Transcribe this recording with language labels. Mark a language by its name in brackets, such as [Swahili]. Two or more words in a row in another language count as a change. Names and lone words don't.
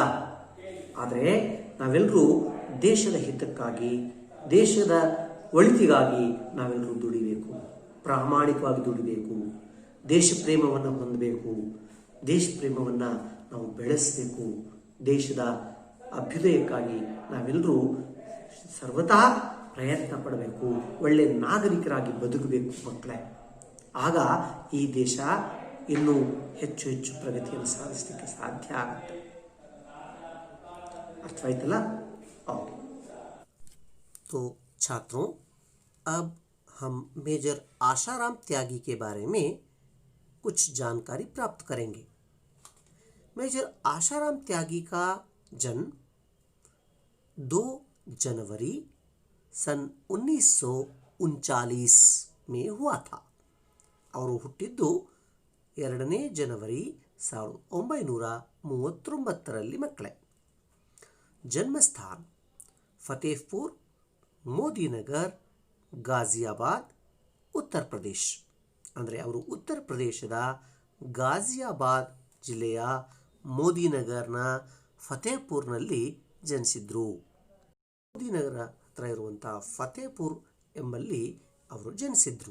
[Kannada] ಆದರೆ ನಾವೆಲ್ಲರೂ ದೇಶದ ಹಿತಕ್ಕಾಗಿ, ದೇಶದ ಒಳಿತಿಗಾಗಿ ನಾವೆಲ್ಲರೂ ದುಡಿಬೇಕು, ಪ್ರಾಮಾಣಿಕವಾಗಿ ದುಡಿಬೇಕು, ದೇಶ ಪ್ರೇಮವನ್ನು ಹೊಂದಬೇಕು, ದೇಶ ಪ್ರೇಮವನ್ನು ನಾವು ಬೆಳೆಸಬೇಕು. ದೇಶದ ಅಭ್ಯುದಯಕ್ಕಾಗಿ ನಾವೆಲ್ಲರೂ ಸರ್ವತಾ ಪ್ರಯತ್ನ ಪಡಬೇಕು, ಒಳ್ಳೆಯ ನಾಗರಿಕರಾಗಿ ಬದುಕಬೇಕು ಮಕ್ಕಳೇ. ಆಗ ಈ ದೇಶ ಇನ್ನೂ ಹೆಚ್ಚು ಹೆಚ್ಚು ಪ್ರಗತಿಯನ್ನು ಸಾಧಿಸಲಿಕ್ಕೆ ಸಾಧ್ಯ ಆಗುತ್ತೆ. [Marathi] अर्थवाइतला? ओके। [Hindi] तो छात्रों, अब हम मेजर आशाराम त्यागी के बारे में कुछ जानकारी प्राप्त करेंगे। मेजर आशाराम त्यागी का जन्म 2 जनवरी सन 1939 में हुआ था। [Kannada] ಅವರು ಹುಟ್ಟಿದ್ದು 2 ಜನವರಿ 1939 ಮಕ್ಕಳೇ. [Hindi] जन्मस्थान फतेहपुर [Kannada] ಮೋದಿನಗರ್ ಗಾಜಿಯಾಬಾದ್ ಉತ್ತರ ಪ್ರದೇಶ್. ಅಂದರೆ ಅವರು ಉತ್ತರ ಪ್ರದೇಶದ ಗಾಜಿಯಾಬಾದ್ ಜಿಲ್ಲೆಯ ಮೋದಿನಗರ್ನ ಫತೇಪುರ್ನಲ್ಲಿ ಜನಿಸಿದ್ರು. ಮೋದಿನಗರ ಹತ್ರ ಇರುವಂಥ ಫತೇಪುರ್ ಎಂಬಲ್ಲಿ ಅವರು ಜನಿಸಿದ್ರು.